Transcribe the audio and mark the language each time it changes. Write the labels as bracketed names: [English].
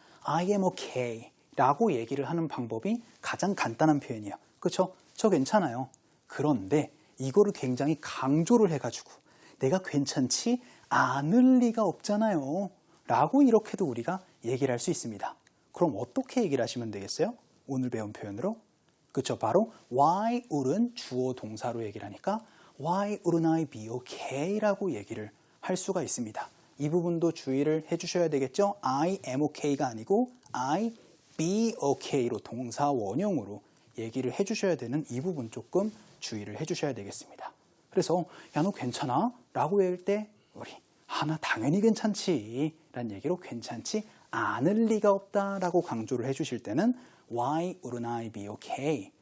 [English] I am okay [Korean] 라고 얘기를 하는 방법이 가장 간단한 표현이에요. 그렇죠? 저 괜찮아요. 그런데 이거를 굉장히 강조를 해가지고 내가 괜찮지 않을 리가 없잖아요. 라고 이렇게도 우리가 얘기를 할 수 있습니다. 그럼 어떻게 얘기를 하시면 되겠어요? 오늘 배운 표현으로? 그렇죠. [English] 바로 why wouldn't [Korean] 주어 동사로 얘기를 하니까 [English] why wouldn't I be okay? [Korean] 라고 얘기를 할 수가 있습니다. 이 부분도 주의를 해주셔야 되겠죠? [English] I am okay [Korean] 가 아니고 [English] I be okay [Korean] 로 동사 원형으로 얘기를 해주셔야 되는 이 부분 조금 주의를 해주셔야 되겠습니다. 그래서 야, 너 괜찮아? 라고 할 때 우리 나 당연히 괜찮지 라는 얘기로 괜찮지 않을 리가 없다 라고 강조를 해주실 때는 [English] Why wouldn't I be okay?